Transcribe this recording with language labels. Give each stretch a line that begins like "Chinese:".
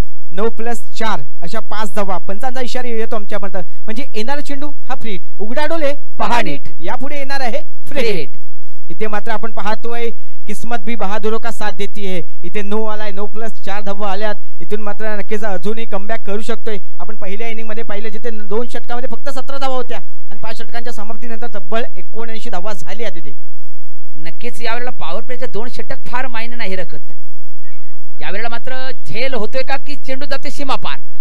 Marathi: 9+4 अशा 5 धावा पंचांचा इशारा येतो आमच्यापर्यंत. म्हणजे येणारा चेंडू हा फ्री हिट, उघडा डोले पहा नीट, यापुढे येणार आहे फ्री हिट. इथे मात्र आपण पाहतोय
Hindi: किस्मत भी बहादुरों का साथ देती है.
Marathi: इथे नो आलाय, 9+4 धावा आल्यात. इथून मात्र नक्कीच अजूनही कमबॅक करू शकतोय. आपण पहिल्या इनिंग मध्ये पाहिलं जिथे 2 षटकामध्ये फक्त 17 धावा होत्या आणि 5 षटकांच्या समाप्तीनंतर तब्बल 79 धावा झाल्या तिथे. नक्कीच यावेळेला पॉवर प्लेचे 2 षटक फार मायने नाही रखत. यावेळेला मात्र झेल होतोय का की चेंडू जाते सीमा पार.